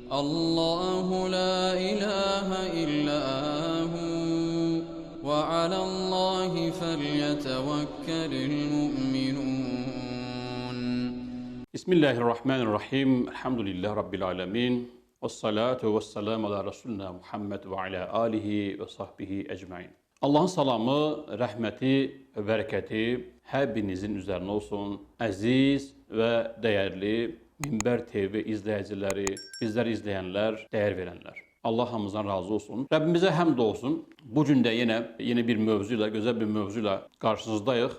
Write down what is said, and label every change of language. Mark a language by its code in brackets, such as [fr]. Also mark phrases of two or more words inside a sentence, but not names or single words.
[ar] الله لا إله إلا هو وعلى الله فليتوكل المؤمنون. بسم الله الرحمن الرحيم. الحمد لله رب العالمين. والصلاة والسلام على رسولنا محمد وعلى آله وصحبه أجمعين. [az] Allah'ın salamı, rəhməti və bərəkəti hər birinizin üzərinə olsun. Əziz və dəyərli Minbər TV izləyiciləri, bizləri izləyənlər, dəyər verənlər. Allah hamımızdan razı olsun. Rəbbimizə həmd olsun. Bu gün də yeni bir mövzu ilə, gözəl bir mövzu ilə qarşınızdayıq.